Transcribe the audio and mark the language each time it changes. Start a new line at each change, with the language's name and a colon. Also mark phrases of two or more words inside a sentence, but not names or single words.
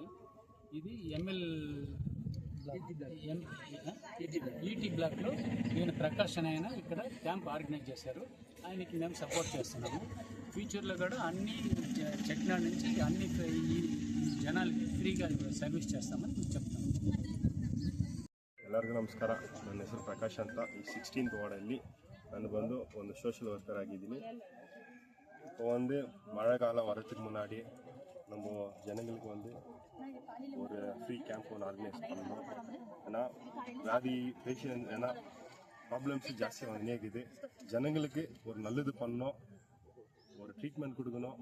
Telugu: ఇది ఈటీ బ్లాక్లో ఈయన ప్రకాష్ ఆయన ఇక్కడ
English: camp organize
Telugu: చేశారు. ఆయనకి మేము సపోర్ట్ చేస్తున్నాము. ఫ్యూచర్లో కూడా అన్ని చెట్నాడు నుంచి అన్ని ఈ జనాలకి
English: freega service
Telugu: చేస్తామని చెప్తాము.
Kannada: ಎಲ್ಲರಿಗೂ ನಮಸ್ಕಾರ. ನನ್ನ ಹೆಸರು ಪ್ರಕಾಶ್ ಅಂತ. ಈ 16th ವಾರ್ಡಲ್ಲಿ ನಾನು ಬಂದು ಒಂದು
English: social worker
Kannada: ಆಗಿದ್ದೀನಿ.
Tamil: இப்போ வந்து மழை காலம் வரத்துக்கு முன்னாடி நம்ம ஜனங்களுக்கு வந்து ஒரு
English: free camp
Tamil: ஒன்று ஆர்கனைஸ் பண்ணணும். ஏன்னா வியாதி பேஷண்ட் ஏன்னா ப்ராப்ளம்ஸ் ஜாஸ்தியாக வந்துனே இருக்குது. ஜனங்களுக்கு ஒரு நல்லது பண்ணணும், ஒரு ட்ரீட்மெண்ட் கொடுக்கணும்.